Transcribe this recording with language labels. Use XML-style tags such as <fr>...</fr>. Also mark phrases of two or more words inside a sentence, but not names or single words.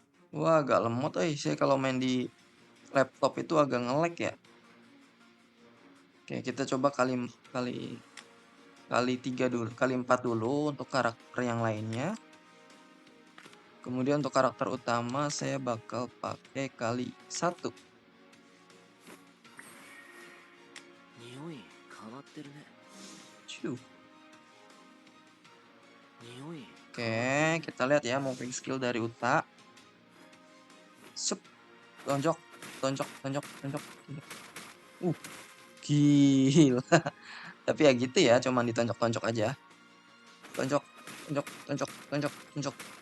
<id>Wah, agak lemot saya kalau main di laptop itu agak nge-lag ya. Oke, kita coba kali kali kali 3 dulu, kali 4 dulu untuk karakter yang lainnya. Kemudian untuk karakter utama saya bakal pakai kali 1.</id> <ja>匂い変わってるね。 Ciu. 匂い</ja> <id>Oke,</id> <ja>変わってるね。</ja> <id>kita lihat ya</id> <en>moving skill</en> <id>dari Uta. Sup, tonjok, tonjok, tonjok, tonjok, tonjok. Uh, gila. Tapi ya gitu ya, cuman ditonjok-tonjok aja. Tonjok, tonjok, tonjok, tonjok, tonjok.</id>